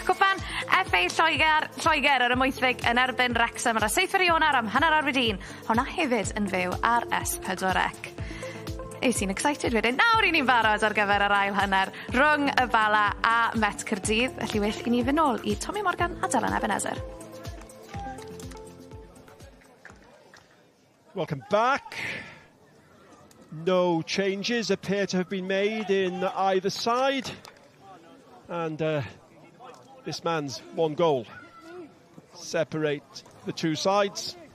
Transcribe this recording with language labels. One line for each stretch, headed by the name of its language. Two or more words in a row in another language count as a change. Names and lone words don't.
Welsh: Cwpan FA Lloegr yr ymwythig yn erbyn Wrexham ar y 7 Ionawr am hanner awr wedi 1. Hwnna hefyd yn fyw ar S4C. Eis i'n excited wedyn. Nawr i ni'n barod ar gyfer yr ail hanner rhwng y Bala a Met Caerdydd. Felly well i ni fy nôl i Tommy Morgan a Dylan Ebenezer.
English: Welcome back. No changes appear to have been made in either side. And this man's 1 goal separate the 2 sides.